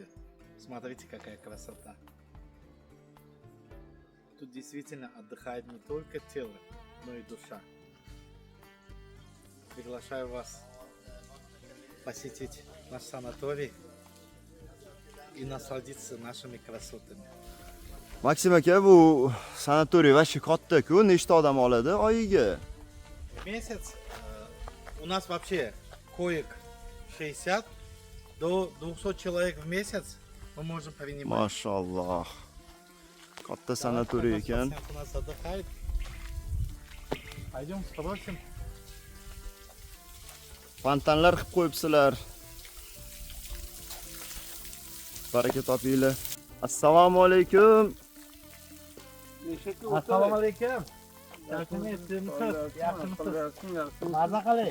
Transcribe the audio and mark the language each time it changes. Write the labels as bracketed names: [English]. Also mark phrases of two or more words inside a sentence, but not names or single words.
[Russian] Смотрите, какая красота. Тут действительно отдыхает не только тело, но и душа. Приглашаю вас посетить наш санаторий и насладиться нашими красотами. [Uzbek] Максим aka, bu sanatoriy vashi katta-ku, nechta odam oladi oyiga? [Russian] В месяц у нас вообще коек 60 до 200 человек в месяц мы можем принимать. [Uzbek] Mashallah. Katta sanatoriy ekan. [Russian] У нас отдыхает. Пойдем спросим. [Uzbek] Fontanlar qilib qo'yibsizlar. Baraka topinglar. Assalomu alaykum. Assalomu alaykum. Yaxshimisiz? Yaxshimisiz? Maza qalay?